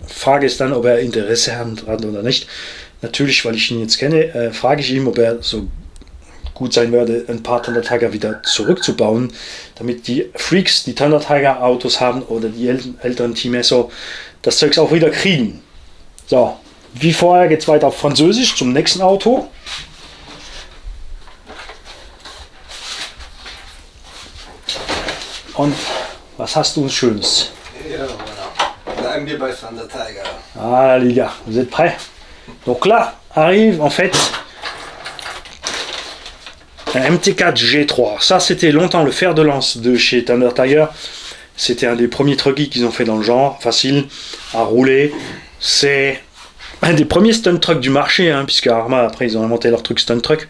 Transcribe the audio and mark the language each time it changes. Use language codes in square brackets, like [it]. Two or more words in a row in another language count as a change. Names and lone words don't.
[de] Frage ist dann, ob er Interesse hat oder nicht. Natürlich, weil ich ihn jetzt kenne, frage ich ihn, ob er so gut sein würde, ein paar Thunder Tiger wieder zurückzubauen, damit die Freaks, die Thunder Tiger Autos haben oder die älteren Team Esso, das Zeugs auch wieder kriegen. So, wie vorher geht es weiter auf Französisch zum nächsten Auto. Und was hast du Schönes? Ja, voilà. Bleiben wir bei Thunder Tiger. [fr] Ah, les gars, vous êtes prêts? Donc là, arrive en fait un MT4 G3. Ça, c'était longtemps le fer de lance de chez Thunder Tiger. C'était un des premiers trucks qu'ils ont fait dans le genre, facile à rouler. C'est un des premiers [en] stunt trucks [fr] du marché, hein, puisque Arma, après, ils ont inventé leur truc [en] stunt truck.